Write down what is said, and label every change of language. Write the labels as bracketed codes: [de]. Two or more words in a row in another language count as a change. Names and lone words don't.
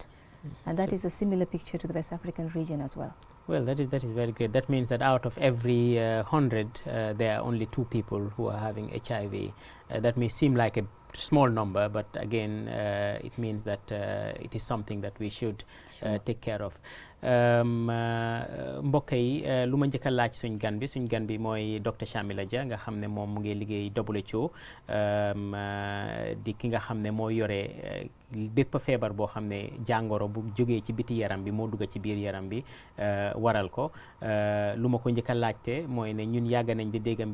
[en] And that is a similar picture to the West African region as well. Well, that is very great. That means that out of every 100, there are only 2 people who are having HIV. That may seem like a small number, but again, it means that it is something that we should take care of. [wo] mbokk yi lu ma njëkk a laaj suñ gan bi mooy Dr. Shamila Jah nga xam ne moom mu ngi liggéey WHO di ki nga xam ne moo yore bépp feebar boo xam ne jàngoro bu jógee ci biti yaram bi moo dugg ci biir yaram bi waral ko lu ma ko njëkk a laajte mooy ne ñun yàgg nañ di dégg